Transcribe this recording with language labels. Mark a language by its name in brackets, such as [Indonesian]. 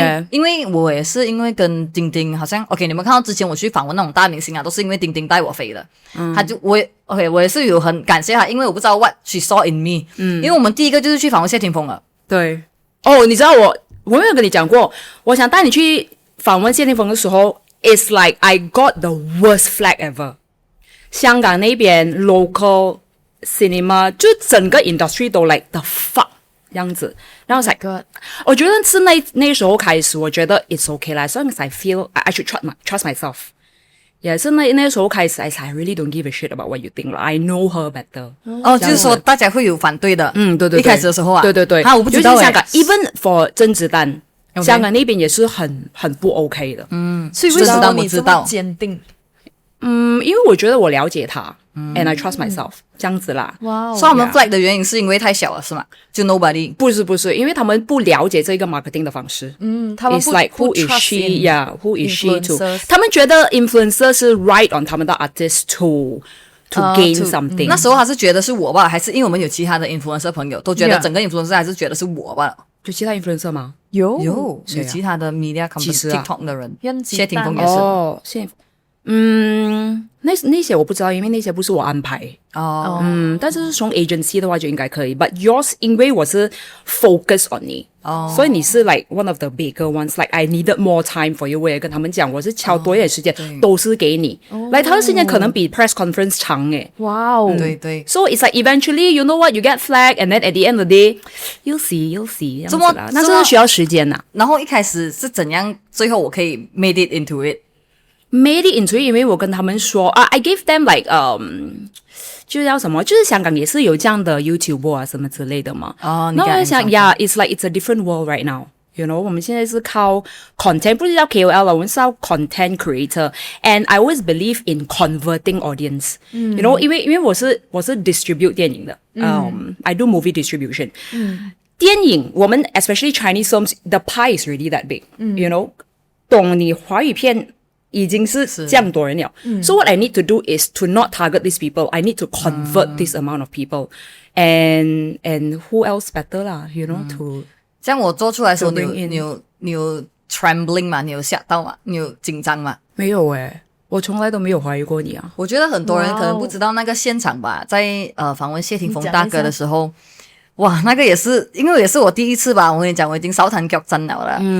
[Chinese] 因为我也是因为跟丁丁好像 OK， 你们看到之前我去访问那种大明星啊，都是因为丁丁带我飞的。他就我也是有很感谢他，因为我不知道 what she saw in me。因为我们第一个就是去访问谢霆锋了。对。你知道我没有跟你讲过，我想带你去访问谢霆锋的时候 ， [English] it's like I got the worst flag ever。 [Chinese] 香港那边 local cinema 就整个 industry 都 [English] like the fuck [Chinese] 这样子，然后 like 我觉得是那时候开始，我觉得 [English] it's okay [Chinese] 啦， [English] as long as I feel I should trust myself。 [Chinese] 也是那时候开始 [English] I really don't give a shit about what you think， I know her better。 [Chinese] 就是说大家会有反对的。对，一开始的时候啊，对，我不知道香港 [English] even for [Chinese] 甄子丹，香港那边也是很不 OK 的。所以为什么你这么坚定？因为我觉得我了解他， [English] and I trust myself， [Chinese] 这样子啦。所以我们 flag 的原因是因为太小了，是吗？就 nobody？不是，因为他们不了解这个 marketing 的方式。他们不 [English] It's like who is she？Who is she to？ [Chinese] 他们觉得 [English] influencer 是 ride on [Chinese] 他们的 [English] artist to gain something。 [Chinese] 那时候他是觉得是我吧，还是因为我们有其他的 influencer 朋友都觉得整个 influencer 还是觉得是我吧？有其他 influencer 吗？有其他的 media company TikTok 的人，谢霆锋也是。那些我不知道，因为那些不是我安排。但是从 agency 的话就应该可以。 [English] But yours [Chinese] 因为我是 [English] focus on 你， [Chinese] 所以你是 [English] like one of the bigger ones. Like I needed more time for you. [Chinese] 我也跟他们讲，我是敲多一点时间，都是给你。来，他的时间可能比 press conference 长诶。哇哦，对对。 [English] So it's like eventually, you know what, you get flagged, and then at the end of the day, you'll see, [Chinese] 这样子啦。那这是需要时间呐。然后一开始是怎样？最后我可以 made it into it。made it into it， 因为我跟他们说I gave them like就是叫什么，就是香港也是有这样的 YouTuber 啊什么之类的嘛。然后我就想 [English] ，Yeah, it's like it's a different world right now. You know， [Chinese] 我们现在是靠 [English] content， [Chinese] 不是叫 [English] KOL 了， [Chinese] 我们是叫 [English] content creator。And I always believe in converting audience. You know， 因为我是 distribute 电影的，I do movie distribution。电影我们 especially Chinese films, the pie is really that big. You know， [Chinese] 懂你华语片。已经是这样多人了。 [English] So what I need to do is to not target these people. I need to convert this amount of people. And who else better 啦 you know, to [Chinese] 这样我做出来的时候，你有 trembling 吗？你有吓到吗？你有紧张吗？没有我从来都没有怀疑过你啊。我觉得很多人可能不知道那个现场吧，在访问谢霆锋大哥的时候。哇，那个也是，因为也是我第一次吧，我跟你讲，我已经烧炭脚真了啦。